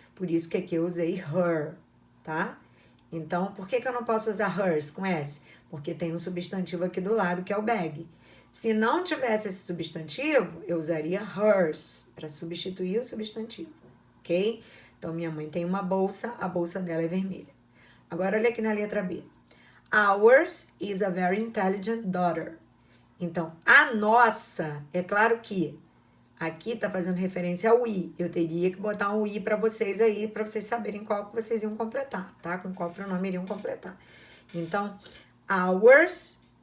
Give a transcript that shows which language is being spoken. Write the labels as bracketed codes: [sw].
[pt] Por isso que aqui eu usei her, tá? Então, por que eu não posso usar hers com S? Porque tem um substantivo aqui do lado, que é o bag. Se não tivesse esse substantivo, eu usaria hers para substituir o substantivo, ok? Então, minha mãe tem uma bolsa, a bolsa dela é vermelha. Agora, olha aqui na letra B. [en] Ours is a very intelligent daughter. [pt] Então, a nossa, é claro que aqui tá fazendo referência ao I. Eu teria que botar um I para vocês aí, para vocês saberem qual que vocês iam completar, tá? Com qual pronome iriam completar. Então, ours